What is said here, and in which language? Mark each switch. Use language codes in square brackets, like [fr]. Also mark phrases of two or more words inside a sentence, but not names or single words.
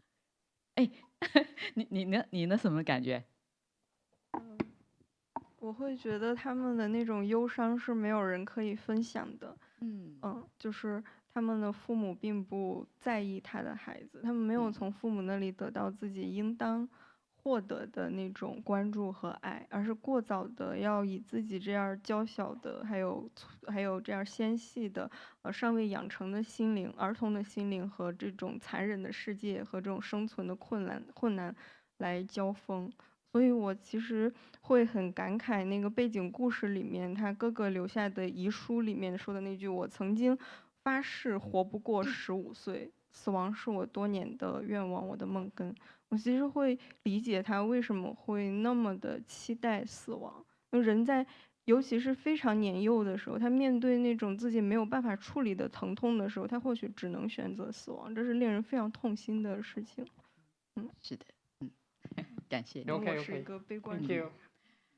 [zh] 你呢？什麼感覺？我會覺得他們的那種憂傷是沒有人可以分享的。就是他們的父母並不在意他的孩子，他們沒有從父母那裡得到自己應當獲得的那種關注和愛，而是過早的要以自己這樣嬌小的，還有這樣纖細的，尚未養成的心靈，兒童的心靈和這種殘忍的世界和這種生存的困難來交鋒。所以我其實會很感慨那個背景故事裡面他哥哥留下的遺書裡面說的那句，我曾經發誓活不過15歲，死亡是我多年的願望，我的夢根。我其實會理解他為什麼會那麼的期待死亡。人在尤其是非常年幼的時候，他面對那種自己沒有辦法處理的疼痛的時候，他或許只能選擇死亡，這是令人非常痛心的事情。是的，感謝。我是一個悲觀者。